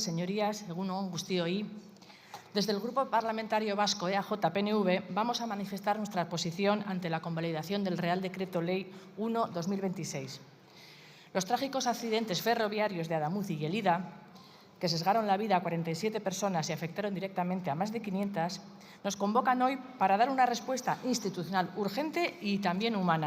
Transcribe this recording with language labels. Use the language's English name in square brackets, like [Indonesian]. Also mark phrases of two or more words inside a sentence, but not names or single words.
[Spanish] Señorías, [Basque] egun on guztioi. [Spanish] Desde el Grupo Parlamentario Vasco EAJ-PNV vamos a manifestar nuestra posición ante la convalidación del Real Decreto Ley 1/2026. Los trágicos accidentes ferroviarios de Adamuz y Lleida, que sesgaron la vida a 47 personas y afectaron directamente a más de 500, nos convocan hoy para dar una respuesta institucional urgente y también humana.